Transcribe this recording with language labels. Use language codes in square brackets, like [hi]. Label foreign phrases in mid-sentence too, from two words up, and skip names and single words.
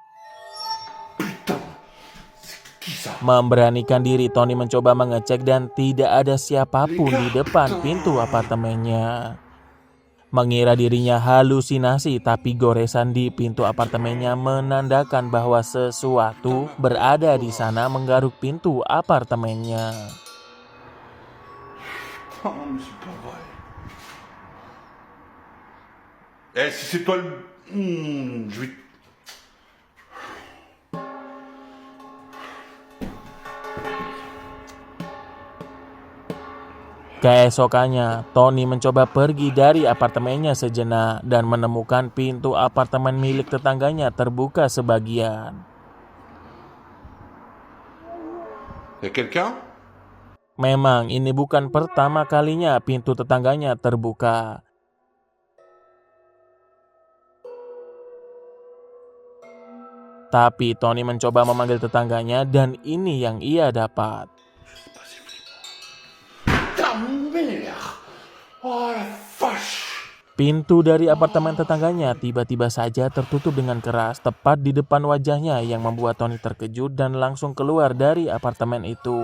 [id] Memberanikan diri, Tony mencoba mengecek dan tidak ada siapapun di depan pintu apartemennya. Mengira dirinya halusinasi, tapi goresan di pintu apartemennya menandakan bahwa sesuatu berada di sana menggaruk pintu apartemennya. [fr] Oh, mais c'est pas vrai. Si c'est toi le... je vais... [id] Keesokannya, Tony mencoba pergi dari apartemennya sejenak dan menemukan pintu apartemen milik tetangganya terbuka sebagian. [fr] Y a quelqu'un? [id] Memang ini bukan pertama kalinya pintu tetangganya terbuka. Tapi Tony mencoba memanggil tetangganya dan ini yang ia dapat. Pintu dari apartemen tetangganya tiba-tiba saja tertutup dengan keras tepat di depan wajahnya yang membuat Tony terkejut dan langsung keluar dari apartemen itu.